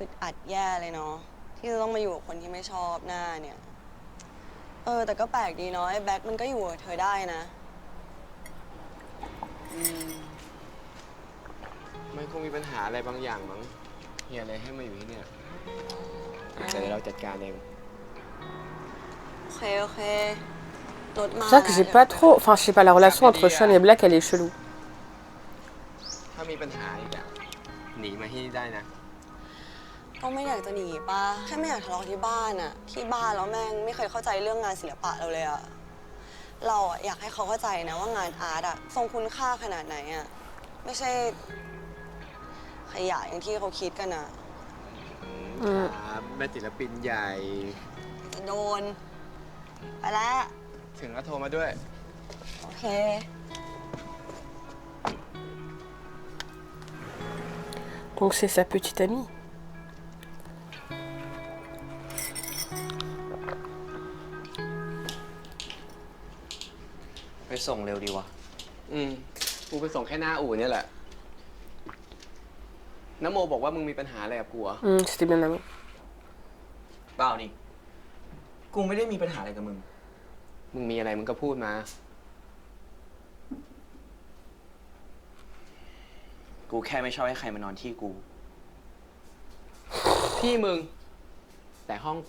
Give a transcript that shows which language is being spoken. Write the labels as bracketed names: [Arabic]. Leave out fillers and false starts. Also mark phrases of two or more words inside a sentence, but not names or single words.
[Thai] อึดอัดแย่เลยเนาะที่จะต้องมาอยู่กับคนที่ไม่ชอบหน้าเนี่ย แต่ก็แปลกดีเนาะไอ้แบ็คมันก็อยู่กับเธอได้นะ มันคงมีปัญหาอะไรบางอย่างมั้งเฮียอะไรให้มาอยู่ที่เนี่ยแต่เดี๋ยวเราจัดการเอง โอเครถมา [French] C'est ça que j'ai pas trop... Enfin, je sais pas, la relation entre Sean et Black, elle est chelou. [Thai] ถ้ามีปัญหาอีกอะหนีมาที่นี่ได้นะ ก็ไม่อยากจะหนีป่ะแค่ไม่อยากทะเลาะที่บ้านอะที่บ้านแล้วแม่งไม่เคยเข้าใจเรื่องงานศิลปะเราเลยอะเราอะอยากให้เขาเข้าใจนะว่างานอาร์ตอะทรงคุณค่าขนาดไหนอะไม่ใช่ขยะอย่างที่เขาคิดกันอะ ครับแม่ศิลปินใหญ่ จะโดนไปแล้ว ถึงก็โทรมาด้วย โอเค [French] Donc c'est sa petite amie. [Thai] ไปส่งเร็วดีวะกูไปส่งแค่หน้าอู่เนี่ยแหละน้ำโมบอกว่ามึงมีปัญหาอะไรกับกูเหรอ [French] C'était bien aimé. [Thai] เปล่านี่กูไม่ได้มีปัญหาอะไรกับมึง มึงมีอะไรมึงก็พูดมา กูแค่ไม่ชอบให้ใครมานอนที่กู ที่มึง แต่ห้องกู